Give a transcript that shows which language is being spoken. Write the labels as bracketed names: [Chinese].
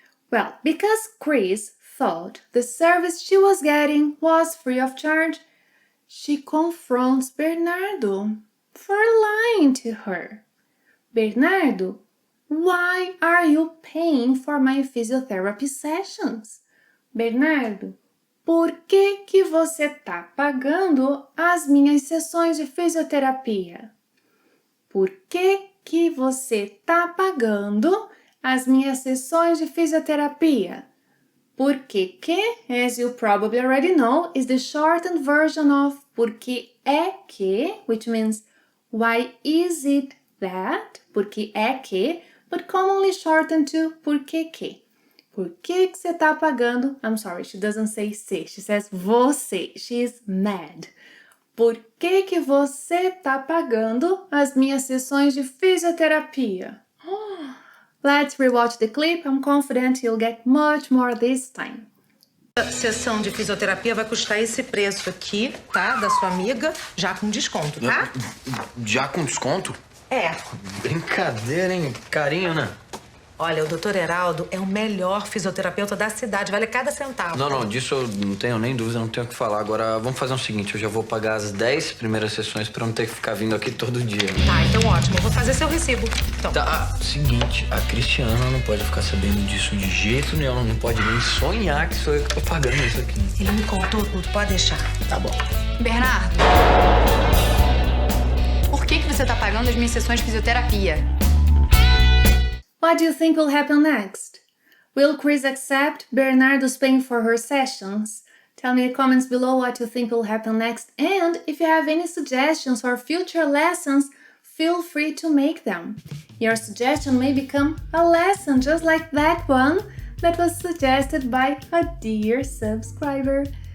[English] Well, because Chris thought the service she was getting was free of charge, she confronts Bernardo for lying to her. Bernardo, why are you paying for my physiotherapy sessions? [Portuguese] Bernardo, por que você tá pagando as minhas sessões de fisioterapia? Por que você tá pagando as minhas sessões de fisioterapia? Porque que, [English] as you probably already know, is the shortened version of [Portuguese] porque é que, [English] which means why is it that? [Portuguese] Porque é que, [English] but commonly shortened to [Portuguese] porque que. Por que você tá pagando? [English] I'm sorry, she doesn't say se, she says você. She is mad. [Portuguese] Por que você tá pagando as minhas sessões de fisioterapia? [English] Let's rewatch the clip. I'm confident you'll get much more this time. [Portuguese] A sessão de fisioterapia vai custar esse preço aqui, tá? Da sua amiga, já com desconto, tá? Já com desconto? É. Brincadeira, hein? Carinho, né? Olha, o Dr. Heraldo é o melhor fisioterapeuta da cidade, vale cada centavo. Não, disso eu não tenho nem dúvida, não tenho o que falar. Agora, vamos fazer o seguinte, eu já vou pagar as 10 primeiras sessões pra não ter que ficar vindo aqui todo dia. Tá, então ótimo, eu vou fazer seu recibo. Então. Tá, seguinte, a Cristiana não pode ficar sabendo disso de jeito nenhum, ela não pode nem sonhar que sou eu que tô pagando isso aqui. Ele me contou tudo, pode deixar. Tá bom. Bernardo, por que você tá pagando as minhas sessões de fisioterapia? [English] What do you think will happen next? Will Chris accept Bernardo's paying for her sessions? Tell me in the comments below what you think will happen next, and if you have any suggestions for future lessons, feel free to make them. Your suggestion may become a lesson just like that one that was suggested by a dear subscriber.